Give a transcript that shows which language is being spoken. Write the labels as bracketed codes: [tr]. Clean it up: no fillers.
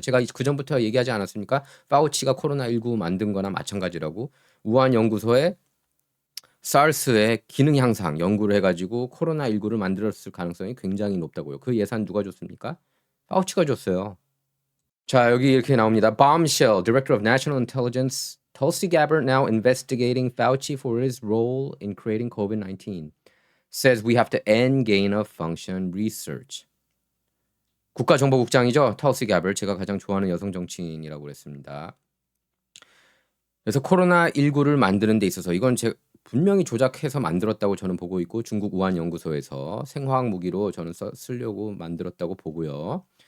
[ko] 제가 그 전부터 얘기하지 않았습니까? 파우치가 코로나19 만든 거나 마찬가지라고. 우한 연구소에 사르스의 기능 향상 연구를 해가지고 코로나19를 만들었을 가능성이 굉장히 높다고요. 그 예산 누가 줬습니까? 파우치가 줬어요. 자, 여기 이렇게 나옵니다. [en] Bombshell, Director of National Intelligence, Tulsi Gabbard now investigating Fauci for his role in creating COVID-19. Says we have to end gain of function research. [ko] 국가정보국장이죠. Tulsi Gabbard. 제가 가장 좋아하는 여성 정치인이라고 그랬습니다. 그래서 코로나19를 만드는 데 있어서 이건 분명히 조작해서 만들었다고 저는 보고 있고 중국 우한 연구소에서 생화학 무기로 저는 쓰려고 만들었다고 보고요.